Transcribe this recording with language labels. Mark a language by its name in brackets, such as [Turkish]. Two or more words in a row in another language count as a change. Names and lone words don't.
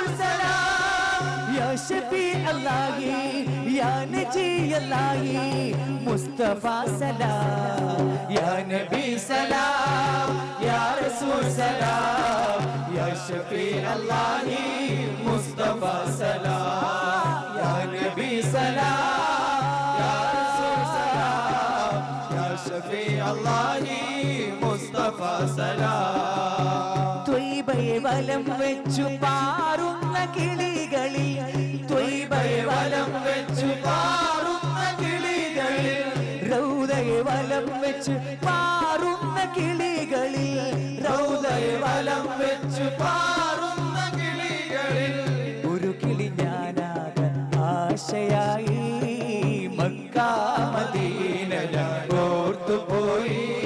[Arabic] سلام يا شفيع الله يا نجي الله مصطفى سلام يا نبي سلام يا رسول سلام يا شفيع الله مصطفى سلام يا نبي سلام يا رسول سلام يا شفيع الله مصطفى [Malayalam] سلام ത്വയ്ബയെ വലം വെച്ചു പാറുന്ന കിളികളിൽ ത്വയ്ബയെ വലം വെച്ചു പാറുന്ന കിളികളിൽ റൗദയെ വലം വെച്ച് പാറുന്ന കിളികളിൽ റൗദയെ വലം വെച്ച് പാറുന്ന കിളികളിൽ ഒരു കിളി ഞാനാകാൻ ആശയായി മക്ക മദീന ഞാൻ ഓർത്തുപോയി